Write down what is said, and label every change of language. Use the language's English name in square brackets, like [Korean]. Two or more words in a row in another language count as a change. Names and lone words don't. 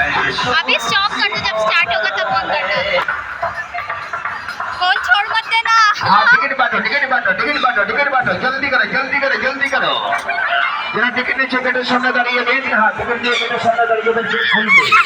[Hindi] अभी स्टॉप कर दो, जब स्टार्ट होगा तब बंद कर दो। फोन छोड़ मत देना। हाँ टिकट बांटो टिकट बांटो टिकट बांटो टिकट बांटो जल्दी करो जल्दी करो जल्दी करो [Bangla] যারা টিকিট নিচ্ছে গেটের সামনে দাঁড়িয়ে দিন হ্যাঁ টিকিট নিয়ে গেটের সামনে দাঁড়িয়ে দেন শুনবে